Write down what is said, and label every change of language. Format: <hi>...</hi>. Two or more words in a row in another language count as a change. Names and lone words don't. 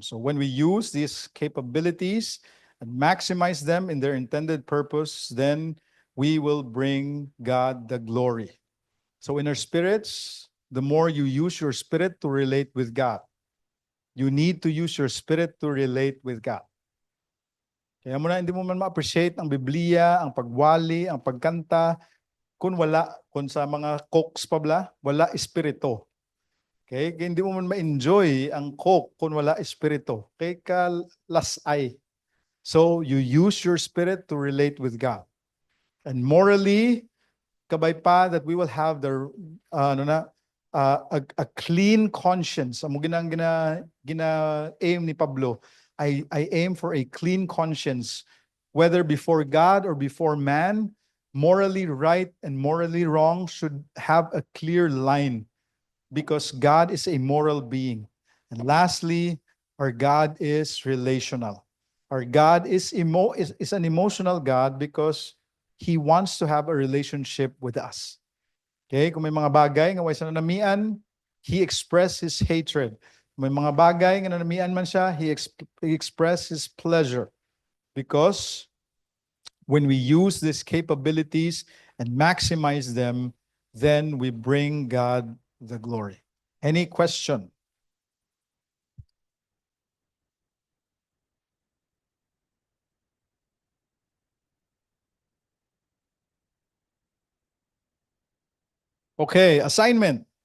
<en>So when we use these capabilities and maximize them in their intended purpose, then we will bring God the glory. So in our spirits, the more you use your spirit to relate with God, you need to use your spirit to relate with God.</en> <hil>Kaya mo na hindi mo man ma-appreciate ang Biblia, ang pagwali, ang pagkanta, kung sa mga cooks pabla, wala espiritu.</hil> <en>Okay?</en> <hil>Kaya hindi mo man ma-enjoy ang cook kung wala espiritu.</hil> <en>Okay? Lasay. So, you use your spirit to relate with God. And morally,</en> <hil>kabay pa</hil> <en>that we will have the a clean conscience.</en> <hil>Amo gina aim ni Pablo.</hil> <en>I aim for a clean conscience, whether before God or before man. morally right and morally wrong should have a clear line because God is a moral being. And lastly, our God is relational. Our God is an emotional God because He wants to have a relationship with us.</en> <hil>Okay? Kung may mga bagay nga way sa nanamian,</hil> <en>He expressed His hatred.</en> <hil>Kung may mga bagay nga nanamian man siya,</hil> <en>He expressed His pleasure. Because when we use these capabilities and maximize them, then we bring God the glory. Any question? Okay, assignment.</en>